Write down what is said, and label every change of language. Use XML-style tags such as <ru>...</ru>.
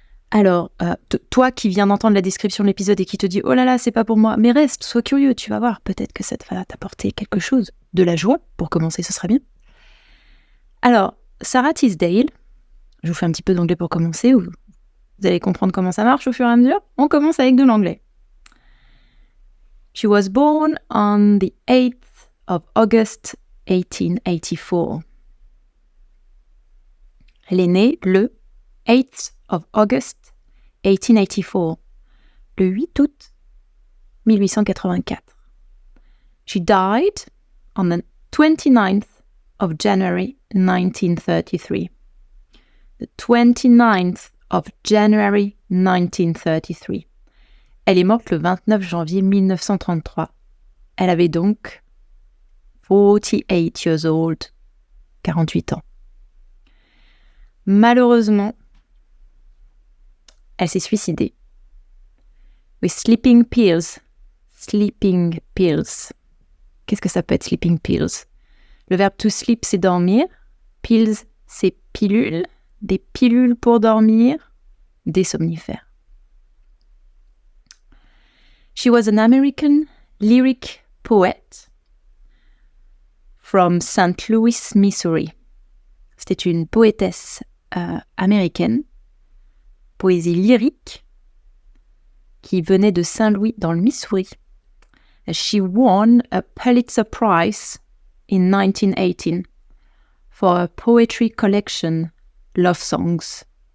<fr>Alors, toi qui viens d'entendre la description de l'épisode et qui te dit « Oh là là, c'est pas pour moi », mais reste, sois curieux, tu vas voir, peut-être que ça va t'apporter quelque chose, de la joie, pour commencer, ce serait bien. Alors, Sarah Teasdale, je vous fais un petit peu d'anglais pour commencer, vous allez comprendre comment ça marche au fur et à mesure. On commence avec de l'anglais.</fr> <en>She was born on the 8th of August 1884.</en> <fr>Elle est née le</fr> <en>8th of August</en> <fr>1884, le 8 août 1884.</fr> <en>She died on the 29th of January 1933. The 29th of January 1933.</en> <fr>Elle est morte le 29 janvier 1933. Elle avait donc 48</fr> <en>years old,</en> <fr>48 ans. Malheureusement, elle s'est suicidée.</fr> <en>With sleeping pills. Sleeping pills.</en> <fr>Qu'est-ce que ça peut être,</fr> <en>sleeping pills?</en> <fr>Le verbe</fr> <en>to sleep,</en> <fr>c'est dormir. Pills, c'est pilules. Des pilules pour dormir. Des somnifères.</fr> <en>She was an American lyric poet from St. Louis, Missouri.</en> <fr>C'était une poétesse américaine, poésie lyrique, qui venait de Saint-Louis dans le Missouri.</fr> <en>She won a Pulitzer Prize in 1918 for a poetry collection, Love Songs.</en>